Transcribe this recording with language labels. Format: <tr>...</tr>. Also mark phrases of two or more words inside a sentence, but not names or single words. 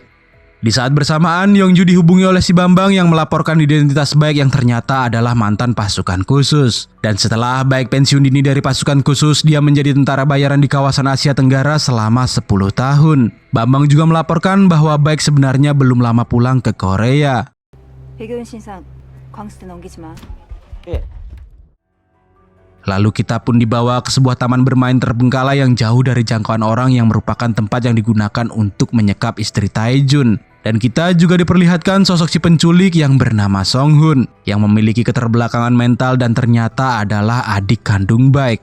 <id>Di saat bersamaan, Yongju dihubungi oleh si Bambang yang melaporkan identitas Baek yang ternyata adalah mantan pasukan khusus. Dan setelah Baek pensiun dini dari pasukan khusus, dia menjadi tentara bayaran di kawasan Asia Tenggara selama 10 tahun. Bambang juga melaporkan bahwa Baek sebenarnya belum lama pulang ke Korea.</id> <ko>배교인 신상 광수 넘기지 마.</ko> <id>Lalu kita pun dibawa ke sebuah taman bermain terbengkalai yang jauh dari jangkauan orang yang merupakan tempat yang digunakan untuk menyekap istri Taejun. Dan kita juga diperlihatkan sosok si penculik yang bernama Song Hun yang memiliki keterbelakangan mental dan ternyata adalah adik kandung Baek.</id>